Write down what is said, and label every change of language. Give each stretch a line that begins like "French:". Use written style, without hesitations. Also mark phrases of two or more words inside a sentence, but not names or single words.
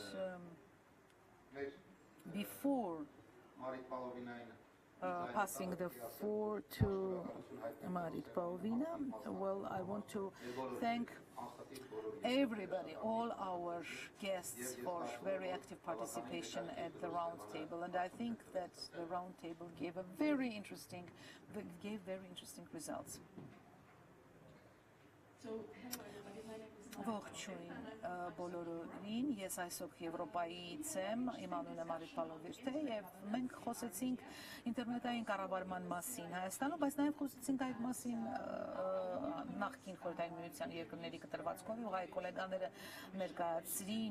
English: before passing the floor to Marit Paulina, well, I want to thank everybody, all our guests, for very active participation at the round table, and I think that the round table gave very interesting results. So, hello everybody, my name is
Armenian: Ողջույն բոլորին, ես այսօր Եվրոպայից եմ, իմ անունը Մարիտ Պալովիրտ է, եւ մենք խոսեցինք ինտերնետային կառավարման մասին Հայաստանում, բայց նաեւ խոսեցինք այդ մասին նախկին Խորհրդային Միության երկրների կտրվածքով, ու հայ գոլեգաները ներկայացրին